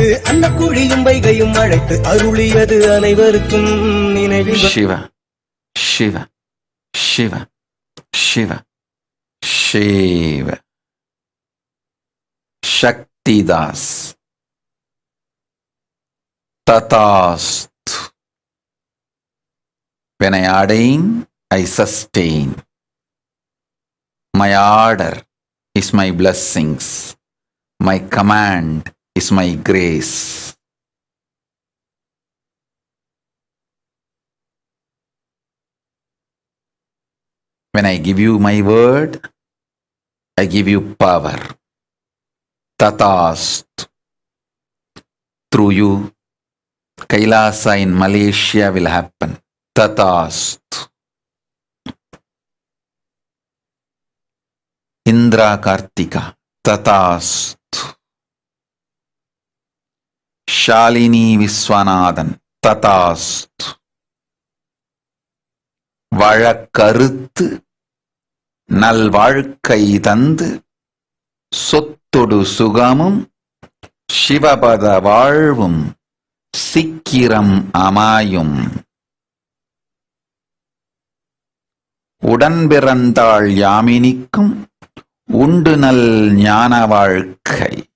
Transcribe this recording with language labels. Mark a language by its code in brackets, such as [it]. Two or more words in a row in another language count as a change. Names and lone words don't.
[ta] அன்னக்குழியும் வைகையும் அழைத்து அருளியது அனைவருக்கும் நினைவில். சிவ சிவ சிவ சிவ சிவ சக்திதாஸ் ததாஸ்து. [en] When I ordain, I sustain. My order is my blessings. My command is my grace. When I give you my word, I give you power. Tatast. Through you, Kailasa in Malaysia will happen. Tatast. Indra Kartika. Tatast. Shalini Viswanathan. Tatast. [ta] வழக்கறுத்து நல்வாழ்க்கை தந்து சொத்தொடு சுகமும் சிவபத வாழ்வும் சிக்கிரம் அமையும். உடன்பிறந்தாள் யாமினிக்கும் உண்டு நல் ஞான வாழ்க்கை.